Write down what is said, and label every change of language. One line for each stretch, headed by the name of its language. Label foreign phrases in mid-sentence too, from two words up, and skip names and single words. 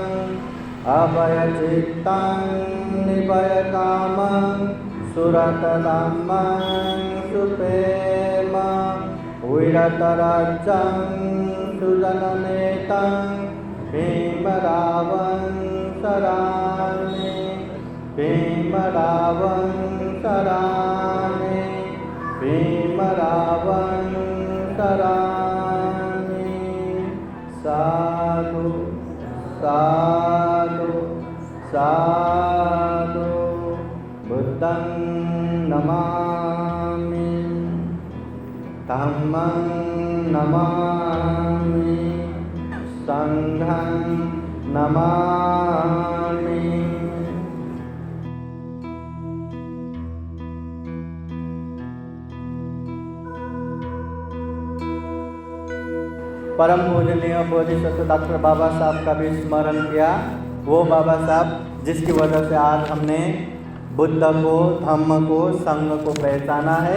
Pali: अभयचित्तं निभयकामं सुरतधामं सुप्रेमं विरतराज्यं सुजननेतं भीमरावं शरामि भीमरावं शरामि भीमरावं शरामि। साधु साधु साधु बुद्धं नमामि धम्मं नमामि संघं नमामि।
Hindi: परम पूजनीय बोधिसत्व डॉक्टर बाबा साहब का भी स्मरण किया। वो बाबा साहब जिसकी वजह से आज हमने बुद्ध को, धम्म को, संघ को पहचाना है।